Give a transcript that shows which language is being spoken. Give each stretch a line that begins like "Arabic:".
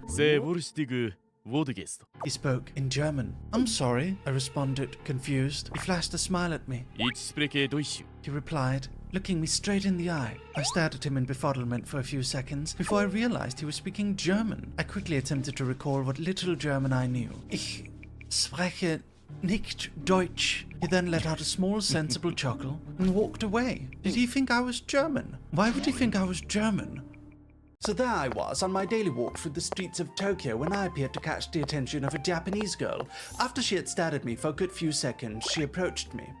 English: He spoke in German. I'm sorry, I responded, confused. He flashed a smile at me. He replied, looking me straight in the eye. I stared at him in befuddlement for a few seconds before I realized he was speaking German. I quickly attempted to recall what little German I knew.
German: Ich spreche nicht Deutsch.
English: He then let out a small, sensible chuckle and walked away. Did he think I was German? Why would he think I was German? So there I was, on my daily walk through the streets of Tokyo when I appeared to catch the attention of a Japanese girl. After she had stared at me for a good few seconds, she approached me.